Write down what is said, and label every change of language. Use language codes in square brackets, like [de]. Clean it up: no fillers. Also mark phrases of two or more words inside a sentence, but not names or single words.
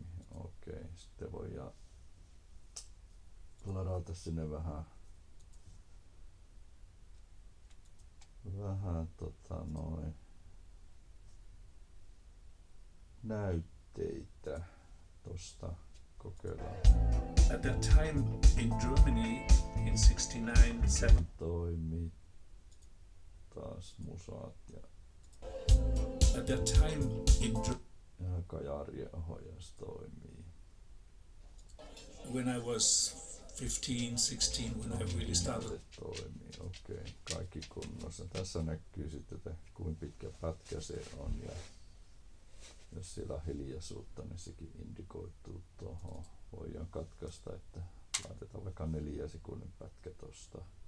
[fi] Okei, sitten voidaan ladata sinne vähän näytteitä. Tosta kokeillaan. [en] At that time in Germany in 69-7 [fi] toimii taas musaat ja [en] at that time in [fi] kajarien ohjaus toimii. [en] when I was 15, 16, when I really started. [fi] Toimii, okei. Kaikki kunnossa. Tässä näkyy sitten, että kuinka pitkä pätkä se on ja jos siellä on hiljaisuutta, niin sekin indikoituu tuohon. Voidaan katkaista, että laitetaan vaikka 4 sekunnin pätkä tosta.